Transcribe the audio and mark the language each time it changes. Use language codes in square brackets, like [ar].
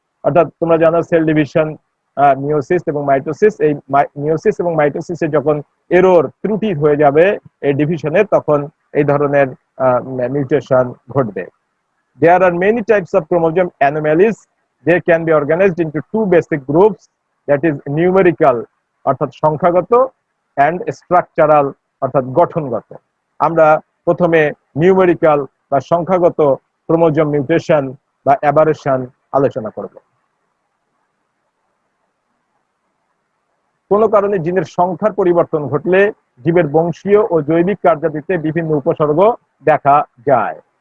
[bn] অর্থাৎ তোমরা জানো সেল ডিভিশন, মিওসিস এবং মাইটোসিস, এই মিওসিস এবং মাইটোসিসে যখন এরর, ত্রুটি হয়ে যাবে এই ডিভিশনে, তখন এই ধরনের মিউটেশন ঘটবে। [en] There are many types of chromosome anomalies. They can be organized into two basic groups, that is numerical [bn] অর্থাৎ সংখ্যাগত [en] and structural [bn] অর্থাৎ গঠনগত। আমরা প্রথমে নিউমেরিক্যাল বা সংখ্যাগত ক্রোমোজোম মিউটেশন বা অ্যাবারেশন আলোচনা করব। কোন কারণে জিনের সংখ্যার পরিবর্তন ঘটলে জীবের বংশীয় ও জৈবিক কার্যাবলীতে বিভিন্ন উপসর্গ দেখা যায়।